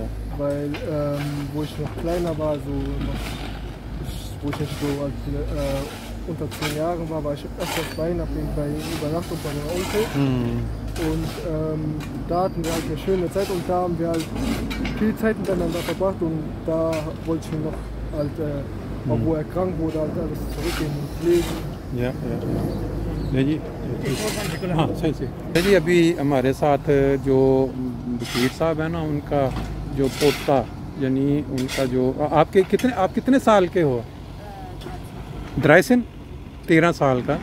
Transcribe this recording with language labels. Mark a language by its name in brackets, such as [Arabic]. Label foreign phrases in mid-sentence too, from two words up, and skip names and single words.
[German] Weil wo ich noch kleiner war, wo ich nicht so als unter 10 Jahren war ich öfters bei Übernachtung bei meinem Onkel. Und da hatten wir halt eine schöne Zeit und da haben wir halt viel Zeit miteinander verbracht und da wollte ich ihm noch halt, auch wo er krank wurde, halt alles zurückgeben und pflegen. Ja, ja. [Urdu] جی ہاں صحیح. جی ابھی ہمارے ساتھ جو بشیر صاحب ہیں نا، ان کا جو پوتا یعنی ان کا جو آپ کتنے سال کے ہو؟ 13 سال کا.